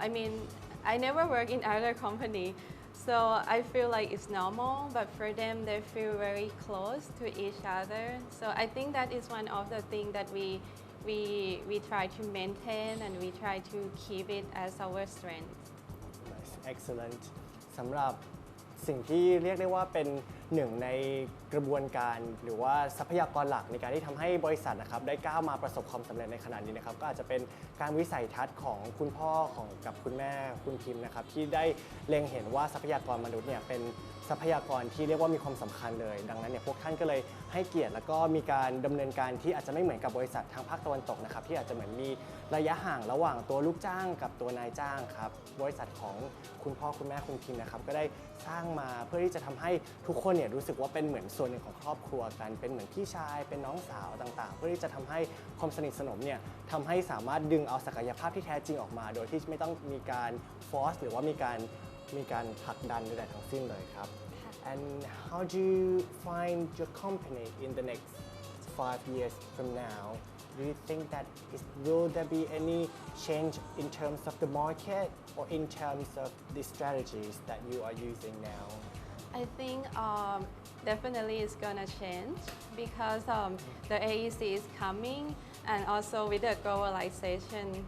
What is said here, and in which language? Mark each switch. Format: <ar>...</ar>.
<en>I mean, I never work in other company, so I feel like it's normal, but for them they feel very close to each other. So I think that is one of the things that we try to maintain and we try to keep it as our strength. Nice. Excellent</en> <th>สำหรับสิ่งที่เรียกได้ว่าเป็นหนึ่งในกระบวนการหรือว่าทรัพยากรหลักในการที่ทำให้บริษัทนะครับได้ก้าวมาประสบความสำเร็จในขนาดนี้นะครับก็อาจจะเป็นการวิสัยทัศน์ของคุณพ่อของกับคุณแม่คุณพิมพ์นะครับที่ได้เล็งเห็นว่าทรัพยากรมนุษย์เนี่ยเป็น ทรัพยากรที่เรียกว่ามีความสำคัญเลยดังนั้นเนี่ยพวกท่านก็เลยให้เกียรติแล้วก็มีการดำเนินการที่อาจจะไม่เหมือนกับบริษัททางภาคตะวันตกนะครับที่อาจจะเหมือนมี ระยะห่างระหว่างตัวลูกจ้างกับตัวนายจ้างครับบริษัทของคุณพ่อคุณแม่คุณพิมพ์นะครับก็ได้สร้างมาเพื่อที่จะทำให้ทุกคนเนี่ยรู้สึกว่าเป็นเหมือนส่วนหนึ่งของครอบครัวกันเป็นเหมือนพี่ชายเป็นน้องสาวต่างๆเพื่อที่จะทำให้ความสนิทสนมเนี่ยทำให้สามารถดึงเอาศักยภาพที่แท้จริงออกมาโดยที่ไม่ต้องมีการฟอร์สหรือว่ามีการผลักดันใดๆทั้งสิ้นเลยครับ</th> <en>And how do you find your company in the next 5 years from now? Do you think that will there be any change in terms of the market or in terms of the strategies that you are using now? I think definitely it's gonna change because the AEC is coming, and also with the globalization.</en>